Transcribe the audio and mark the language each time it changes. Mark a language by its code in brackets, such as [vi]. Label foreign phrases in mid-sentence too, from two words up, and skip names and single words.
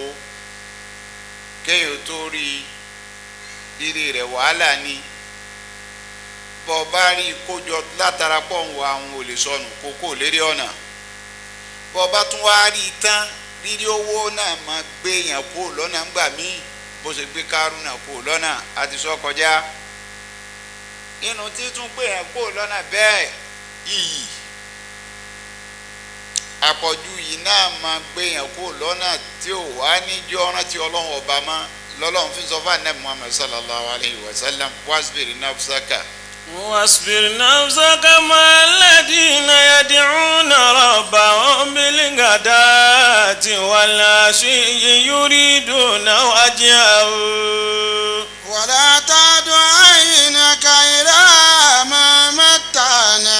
[yo] kéèyàn tó rí rírì rẹ̀ wàhálà ni bọ́ bá rí kójọ látara pọ̀ ń wọ àwọn olè sọnù kókó lérí ọ̀nà bọ́ bá tún wá rí tán rírí owó náà máa gbé èèyàn kó lọ́nà ńgbà míì bó ṣe gbé Kárúnà kó lọ́nà àti sọ kọjá inú títún gbé èèyàn kó lọ́nà bẹ́ẹ̀ iyì àpọ̀jù yìí náà máa gbé èèyàn kó lọ́nà tí ò wá níjọ́ rántí Ọlọ́run ọba mọ́ lọ́lọ́run fi sọ fún Ànábì Muhammad [ar] صلى الله عليه وسلم واصبر نفسك. واصبر نفسك مع الذين يدعون ربهم بالغداة والعشي يريدون وجهه ولا تعد عينك إلى ما متعنا